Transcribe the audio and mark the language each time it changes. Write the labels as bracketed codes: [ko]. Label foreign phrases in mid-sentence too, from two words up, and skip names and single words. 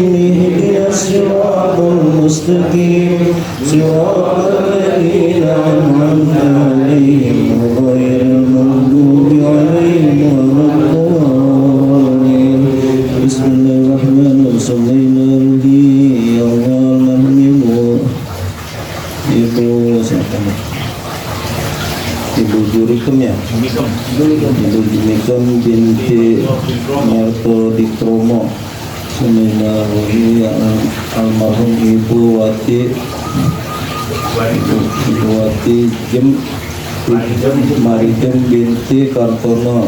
[ar] اهدنا الصراط المستقيم صراط الذين أنعمت عليهم غير المغضوب عليهم ولا الضالين. بسم الله الرحمن الرحيم. صلينا عليه Ibu Jurikem ya? Ibu Jurikem binti Marto Dikromo. بسم الله الرحمن الرحيم. Almarhum Ibu Wati Marijem binti Kartono.